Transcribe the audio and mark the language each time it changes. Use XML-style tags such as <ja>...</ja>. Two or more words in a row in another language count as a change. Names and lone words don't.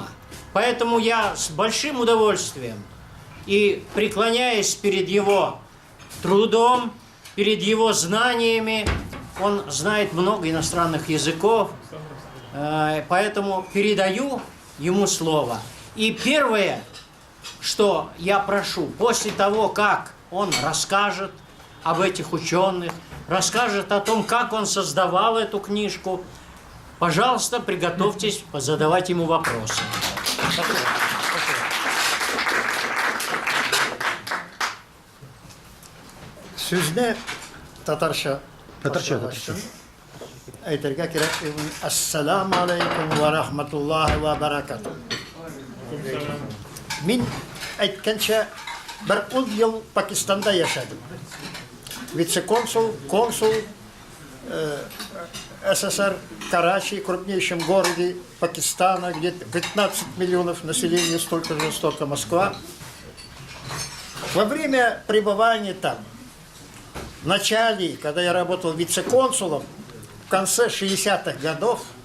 <ru>Поэтому я с большим удовольствием и преклоняясь перед его трудом, перед его знаниями, он знает много иностранных языков, поэтому передаю ему слово. И первое, что я прошу, после того, как он расскажет об этих ученых, расскажет о том, как он создавал эту книжку, пожалуйста, приготовьтесь задавать ему вопросы.</ru> <tt>Сүзне татарша Татарша. әйтергә кирәк.</tt> <ar>السلام عليكم ورحمة الله وبركاته.</ar> <tt>Мин әйткәнчә бер 10 ел Пакистанда яшәдем.</tt> <ru>Вице-консул, консул СССР, Карачи, крупнейшем городе Пакистана, где 15 миллионов населения, столько же, столько Москва. Во время пребывания там, в начале, когда я работал вице-консулом, в конце 60-х годов,</ru>